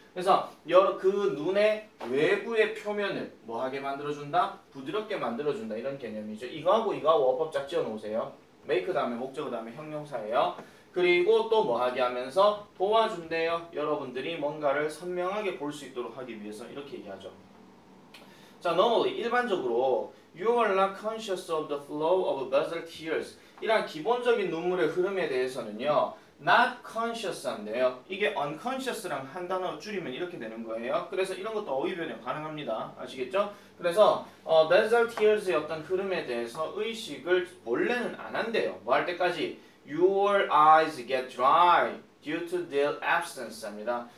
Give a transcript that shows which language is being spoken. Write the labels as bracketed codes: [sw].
[ko] 그래서 그 눈의 외부의 표면을 뭐하게 만들어준다? 부드럽게 만들어준다 이런 개념이죠. 이거하고 이거하고 어법 짝 지어 놓으세요. make 다음에 목적어 다음에 형용사예요. 그리고 또 뭐하게 하면서 도와준대요. 여러분들이 뭔가를 선명하게 볼 수 있도록 하기 위해서 이렇게 얘기하죠. [en] 자, normally [ko] 일반적으로 [en] you are not conscious of the flow of basal tears [ko] 이런 기본적인 눈물의 흐름에 대해서는요. not conscious한데요. 이게 unconscious랑 한 단어 줄이면 이렇게 되는 거예요. 그래서 이런 것도 어휘 변형 가능합니다. 아시겠죠? 그래서 basal tears의 어떤 흐름에 대해서 의식을 원래는 안 한대요. 뭐 할 때까지? [en] Your eyes get dry due to their absence 합니다.